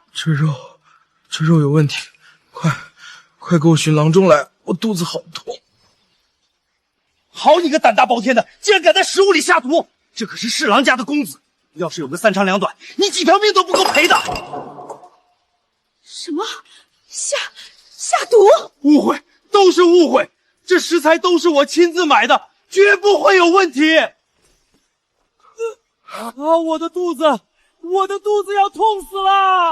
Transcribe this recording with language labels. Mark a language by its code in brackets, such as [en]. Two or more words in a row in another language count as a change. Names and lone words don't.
[zh] 这肉有问题，快给我寻郎中来，我肚子好痛。好你个胆大包天的，竟然敢在食物里下毒！这可是侍郎家的公子，要是有个三长两短，你几條命都不夠賠的。什麼？下毒？誤會，都是誤會，這食材都是我親自買的，絕不會有問題。我的肚子要痛死了！